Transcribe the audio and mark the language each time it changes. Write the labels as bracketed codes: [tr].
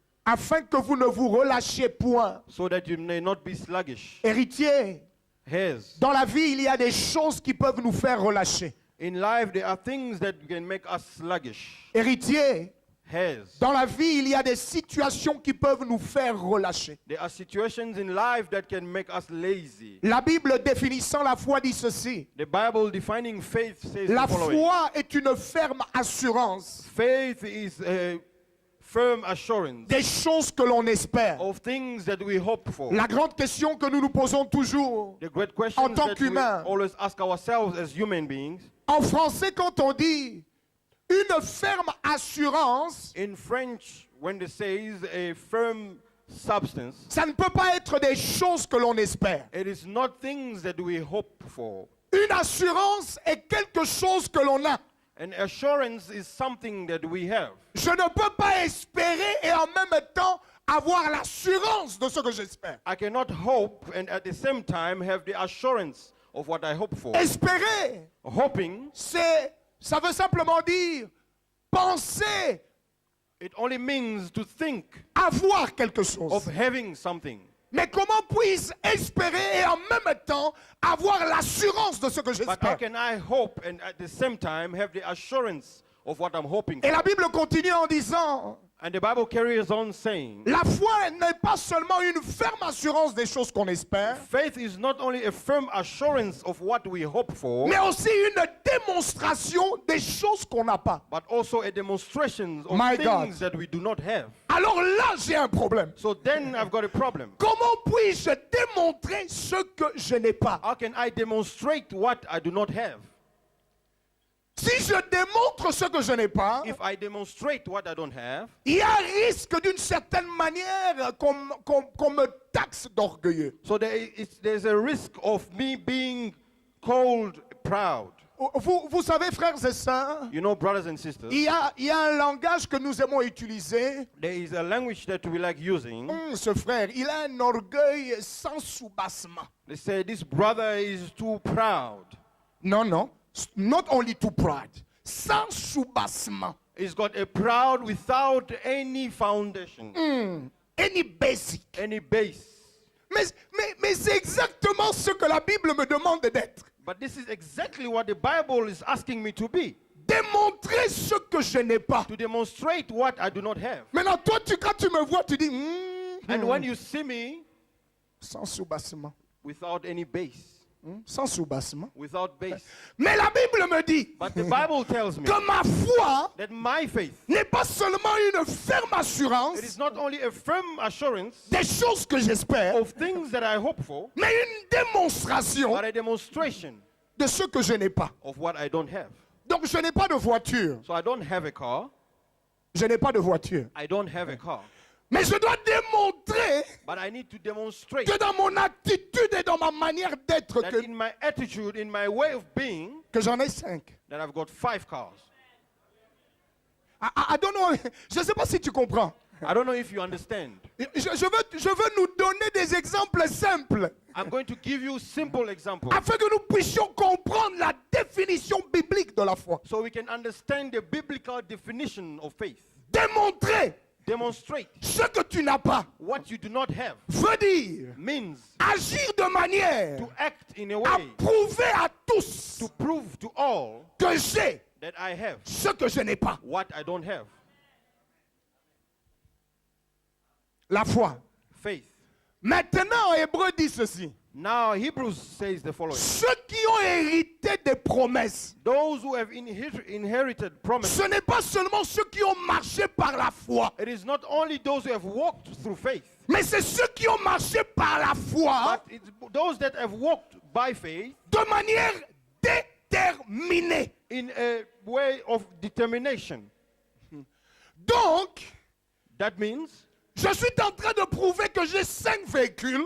[fr] Afin que vous ne vous relâchiez point. [en] So that you may not be sluggish. [fr] Héritier, [en] Heirs. [fr] dans la vie, il y a des choses qui peuvent nous faire relâcher. [en] In life, there are things that can make us sluggish. [fr] Héritier, [en] Heirs. [fr] dans la vie, il y a des situations qui peuvent nous faire relâcher. [en] There are situations in life that can make us lazy. [fr] La Bible définissant la foi dit ceci. [en] The Bible defining faith says [fr] La [en] the following. [fr] foi est une ferme assurance [en] Faith is a firm assurance [fr] des choses que l'on espère. [en] of things that we hope for. [fr] La grande question que nous nous posons toujours, [en] The great question [fr] en tant [en] that [fr] qu'humain. [en] we always ask ourselves as human beings. [fr] en français, quand on dit une ferme assurance, [en] In French, when they say a firm substance, [fr] ça ne peut pas être des choses que l'on espère. [en] it is not things that we hope for. [fr] Une assurance est quelque chose que l'on a. [en] An assurance is something that we have. [fr] Je ne peux pas espérer et en même temps avoir l'assurance de ce que j'espère. [en] I cannot hope and at the same time have the assurance of what I hope for. [fr] Espérer, [en] Hoping, [fr] ça veut simplement dire penser, [en] it only means to think [fr] avoir quelque [en] of [fr] chose. [en] having something. [fr] Mais comment puis-je espérer et en même temps avoir l'assurance de ce que [en] But how [fr] j'espère? [en] can I hope and at the same time have the assurance of what I'm hoping [fr] Et [en] for? [fr] la Bible continue en disant, [en] And the Bible carries on saying, [fr] la foi n'est pas seulement une ferme assurance des choses qu'on espère, [en] faith is not only a firm assurance of what we hope for, [fr] mais aussi une démonstration des choses qu'on n'a pas. [en] but also a demonstration of My things that we do not have. [fr] Alors là, j'ai un problème. [en] So then I've got a problem. [fr] Comment puis-je démontrer ce que je n'ai pas? [en] How can I demonstrate what I do not have? [fr] Si je démontre ce que je n'ai pas, [en] If I demonstrate what I don't have, [fr] il y a un risque d'une certaine manière qu'on me taxe d'orgueilleux. [en] so there's a risk of me being called proud. [fr] Vous savez, frères et sœurs, [en] You know, brothers and sisters, [fr] il y a un langage que nous aimons utiliser. [en] there is a language that we like using. [fr] Ce frère, il a un orgueil sans soubassement. [en] They say this brother is too proud. [fr] Non, non. [en] Not only too proud. [fr] Sans soubassement. [en] He's got a proud without any foundation, Any basic. any base. [fr] Mais c'est exactement ce que la Bible me demande d'être. [en] But this is exactly what the Bible is asking me to be. [fr] Démontrer ce que je n'ai pas. [en] To demonstrate what I do not have. [fr] Maintenant, toi, quand tu me vois, tu dis, [en] And when you see me [fr] sans soubassement. [en] without any base, [fr] Sans soubassement. [en] without base. [fr] Mais la Bible me dit [en] But the Bible tells me [fr] que ma foi [en] that my faith, [fr] n'est pas seulement une ferme assurance [en] it is not only a firm assurance [fr] des choses que j'espère, [en] of things that I hope for, [fr] mais une démonstration [en] but a demonstration [fr] de ce que je n'ai pas. [en] of what I don't have. [fr] Donc, je n'ai pas de voiture. [en] So I don't have a car. [fr] Je n'ai pas de voiture. [en] I don't have a car. [fr] Mais je dois démontrer [en] but I need to demonstrate [fr] que dans mon attitude et dans ma manière d'être, [en] that [fr] que, [en] in my attitude, in my way of being, [fr] que j'en ai 5. [en] that I've got 5 cars. I don't know. [fr] Je ne sais pas si tu comprends. [en] I don't know if you understand. [fr] Je veux nous donner des exemples simples [en] I'm going to give you simple examples [fr] afin que nous puissions comprendre la définition biblique de la foi. [en] so we can understand the biblical definition of faith. [fr] Démontrer [en] Demonstrate [fr] ce que tu n'as pas [en] what you do not have [fr] veut dire [en] means [fr] agir de manière [en] to act in a [fr] à [en] way [fr] prouver à tous [en] to prove to all [fr] que j'ai [en] that I have [fr] ce que je n'ai pas. [en] what I don't have. [fr] La foi. [en] Faith. [fr] Maintenant, Hébreu dit ceci. [en] Now Hebrews says the following. [fr] Ceux qui ont hérité des promesses, [en] Those who have inherited promises. [fr] ce n'est pas seulement ceux qui ont marché par la foi, [en] It is not only those who have walked through faith, [fr] mais c'est ceux qui ont marché par la foi [en] but it's those that have walked by faith [fr] de manière déterminée. [en] in a way of determination. [fr] Donc, [en] That means [fr] je suis en train de prouver que j'ai 5 véhicules